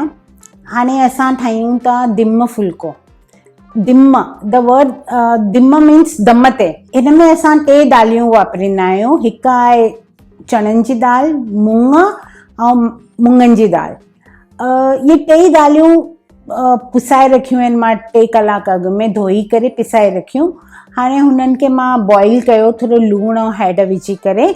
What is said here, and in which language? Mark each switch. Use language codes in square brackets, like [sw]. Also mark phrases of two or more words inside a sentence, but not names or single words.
[sd] हाणे असां ठाहियूं था दिम फुल्को। [en] Dim, the word dim means [sd] दम ते। इन में असां 2 दालियूं वापरींदा आहियूं। हिकु आहे चणनि जी दाल, मूंग ऐं मुङनि जी दाल। ये 2 दालियूं पुसाए रखियूं आहिनि मां 2 कलाक अॻु में, धोई करे पिसाए रखियूं। हाणे हुननि खे मां बॉइल कयो, थोरो लूणु ऐं हैड विझी करे।